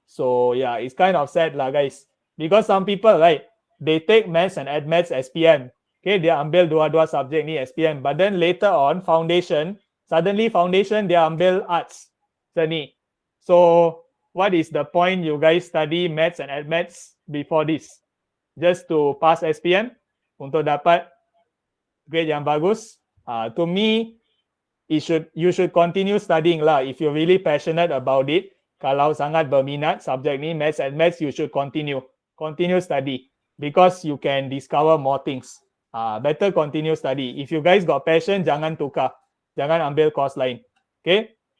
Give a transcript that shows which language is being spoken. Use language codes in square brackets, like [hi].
[en] So yeah, it's kind of sad lah, guys. Because some people, right, they take maths and admaths SPM. Okay, they [ms] ambil dua subjek ni [en] SPM. But then later on, suddenly foundation they ambil arts. So what is the point you guys study maths and admaths before this? Just to pass SPM [ms] untuk dapat grade yang bagus. [en] To me, you should continue studying lah. If you're really passionate about it, [ms] kalau sangat berminat subjek ni [en] maths and admaths, you should continue study because you can discover more things. Better continue study. If you guys got passion, [ms] jangan tukar, jangan ambil course lain. [en] Okay?